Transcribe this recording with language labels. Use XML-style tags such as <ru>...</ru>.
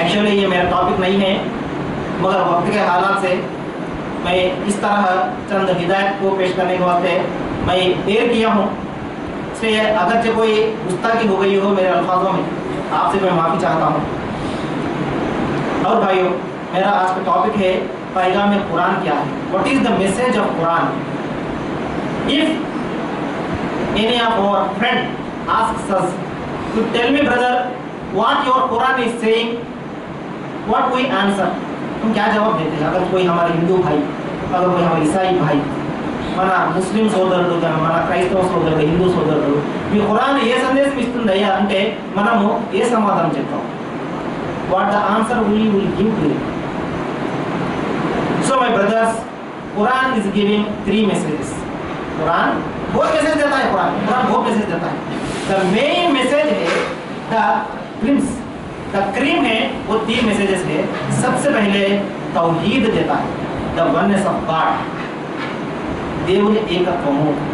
<hi>Actually ये मेरा topic नहीं है, मगर वक्त के हालात से मैं इस तरह चंद हिदायत को पेश करने के वास्ते मैं देर किया हूँ। इसलिए अगरचे कोई गुस्ताखी हो गई हो मेरे अल्फाजों में, आपसे मैं माफ़ी चाहता हूँ। और भाइयों, मेरा आज का टॉपिक है पैगाम कुरान क्या है,</hi> <en>What is the message of Quran. If any of our friend asks us to tell me brother what your Quran is saying, what we answer,</en> <hi>हम क्या जवाब देते हैं? अगर कोई हमारे हिंदू भाई, अगर कोई हमारे ईसाई भाई,</hi> <te>मना मुस्लिम సోదరుడు మన క్రైస్తవ సోదరుడు హిందూ సోదరుడు మీ ఖురాన్ ఏ సందేశం ఇస్తుందయ్యా అంటే మనము ఏ సమాధానం చెప్తాం?</te> <en>what the answer we will give to you. So my brothers, Quran is giving 3 messages.</en> <hi>Quran बहुत मैसेज देता है, कुरान बहुत मैसेज देता है।</hi> <en>the main message है the cream है,</en> <hi>वो 3 मैसेजेस है। सबसे पहले तौहीद देता है,</hi> <en>the oneness of God,</en> <te>దేవుని ఏకత్వము।</te>